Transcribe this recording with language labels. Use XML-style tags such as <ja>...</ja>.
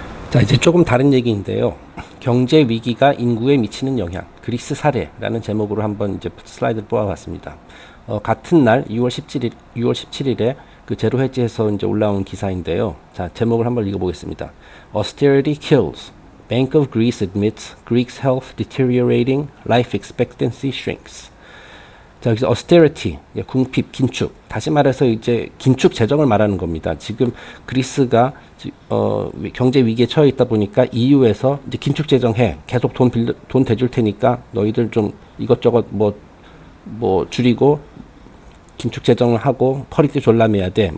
<ko>자, 이제 조금 다른 얘기인데요. 경제 위기가 인구에 미치는 영향, 그리스 사례라는 제목으로 한번 이제 슬라이드를 뽑아봤습니다. 같은 날 6월 17일에 그 제로 헤지에서 이제 올라온 기사인데요. 자, 제목을 한번 읽어보겠습니다.</ko> <en>Austerity kills. Bank of Greece admits Greeks' health deteriorating. Life expectancy shrinks.</en> <ko>자, 여기서 austerity, 궁핍, 긴축. 다시 말해서 이제 긴축 재정을 말하는 겁니다. 지금 그리스가 경제 위기에 처해 있다 보니까 EU에서 이제 긴축 재정해. 계속 돈 대줄 테니까 너희들 좀 이것저것 뭐 줄이고 긴축 재정을 하고 펄이도 졸라매야 돼.</ko>